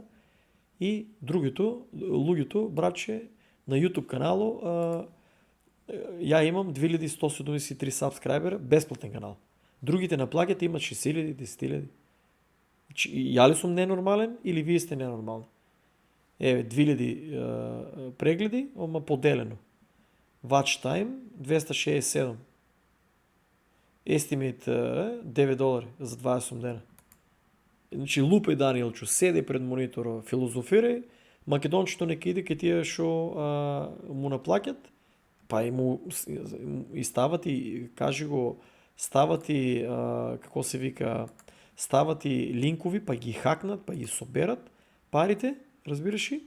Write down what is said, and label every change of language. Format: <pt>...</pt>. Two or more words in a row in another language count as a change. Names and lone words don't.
<mk>И другото, луѓето, братче, на YouTube канало, ја имам 2173 сабскрайбера, бесплатен канал. Другите на плаќат имат 6000, 10.000. Ја ли сум ненормален или вие сте ненормални? Еве, 2000 прегледи, ама поделено.</mk> <en>Watch time 267. Estimate $9</en> <mk>за 28 дена. Значи лупај Даниелчо, седи пред мониторот, филозофирај, македончето нека иде ке тие што му наплаќат, па и му и стават и кажи го, стават и како се вика, стават и линкови, па ги хакнат, па ги соберат парите, разбираш ли?</mk>